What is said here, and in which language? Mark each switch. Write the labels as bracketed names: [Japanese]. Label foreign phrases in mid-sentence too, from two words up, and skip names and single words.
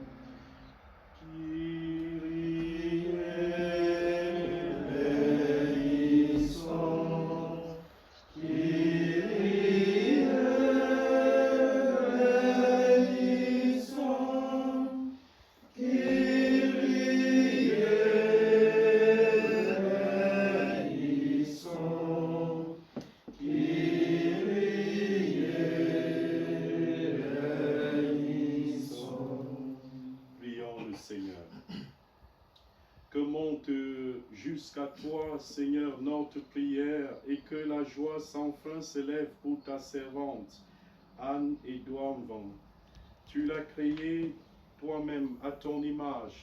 [Greek] Κύριε ελέησον, Κύριε ελέησον, Κύριε ελέησον, Κύριε ελέησον. [French] Prions le Seigneur. Que monte jusqu'à toi, Seigneur, notre prière, et que la joie sans fin s'élève pour ta servante, Anne-Édouard Van. Tu l'as créé toi-même à ton image.